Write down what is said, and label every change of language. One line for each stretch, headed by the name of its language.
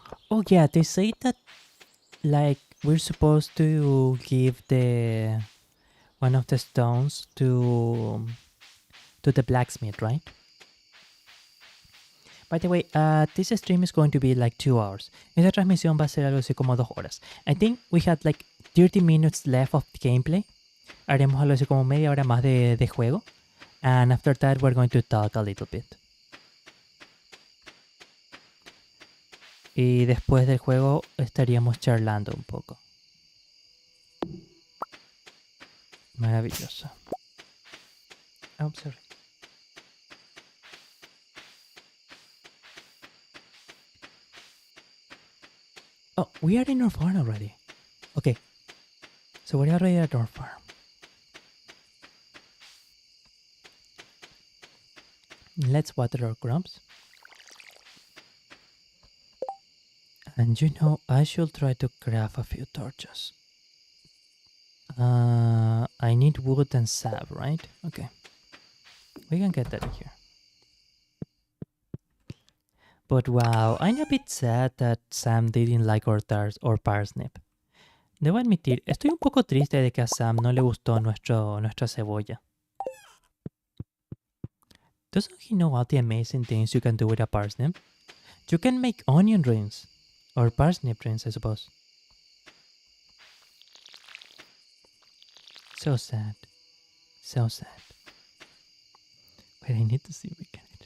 English: Oh yeah, they say that like we're supposed to give the one of the stones to the blacksmith, right? By the way, this stream is going to be like 2 hours.
Spanish: Esta transmisión va a ser algo así como 2 horas.
English: I think we had like 30 minutes left of gameplay.
Spanish: Haremos algo así como media hora más de juego.
English: And after that we're going to talk a little bit.
Spanish: Y después del juego estaríamos charlando un poco. Maravilloso.
English: Oh, sorry. Oh, we are in our farm already. Okay. So we're already at our farm. Let's water our crops. And you know, I should try to craft a few torches. I need wood and sap, right? Okay. We can get that in here. But wow, I'm a bit sad that Sam didn't like our parsnip.
Spanish: Debo admitir, estoy un poco triste de que a Sam no le gustó nuestra cebolla.
English: Doesn't he know all the amazing things you can do with a parsnip? You can make onion rings. Or parsnip rings, I suppose. So sad. So sad. Wait, I need to see if we can...